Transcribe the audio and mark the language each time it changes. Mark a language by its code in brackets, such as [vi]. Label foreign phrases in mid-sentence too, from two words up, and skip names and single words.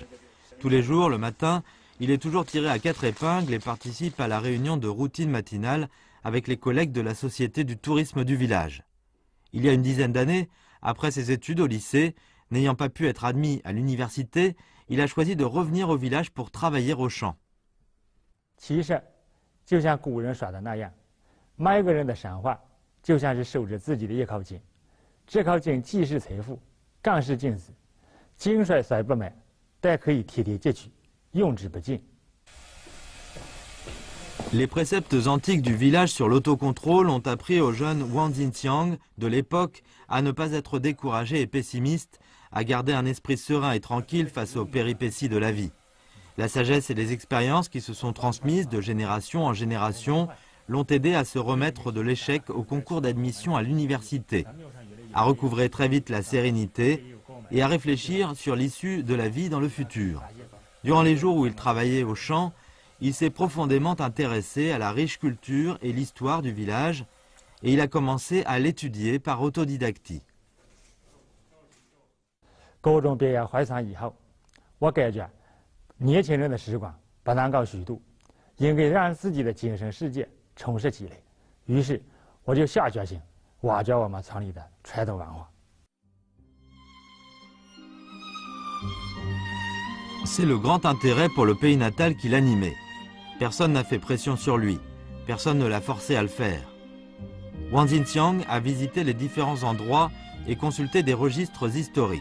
[fr] Tous les jours, le matin, il est toujours tiré à 4 épingles et participe à la réunion de routine matinale avec les collègues de la Société du tourisme du village. Il y a une dizaine d'années, après ses études au lycée, n'ayant pas pu être admis à l'université, il a choisi de revenir au village pour travailler au champ. [zh] 其实，就像古人说的那样，每个人的生活就像是守着自己的一口井，这口井既是财富，更是镜子。井水虽不满，但可以天天汲取，用之不尽。 [fr] Les préceptes antiques du village sur l'autocontrôle ont appris au jeune Wang Jinxiang de l'époque à ne pas être découragé et pessimiste, à garder un esprit serein et tranquille face aux péripéties de la vie. La sagesse et les expériences qui se sont transmises de génération en génération l'ont aidé à se remettre de l'échec au concours d'admission à l'université, à recouvrer très vite la sérénité et à réfléchir sur l'issue de la vie dans le futur. Durant les jours où il travaillait au champ, il s'est profondément intéressé à la riche culture et l'histoire du village et il a commencé à l'étudier par autodidactie. [zh] 高中毕业回乡以后，我感觉年轻人的时光不能够虚度，应该让自己的精神世界充实积累。于是我就下决心挖掘我们村里的传统文化。 [fr] C'est le grand intérêt pour le pays natal qui l'animait. Personne n'a fait pression sur lui. Personne ne l'a forcé à le faire. Wang Xinxiang a visité les différents endroits et consulté des registres historiques.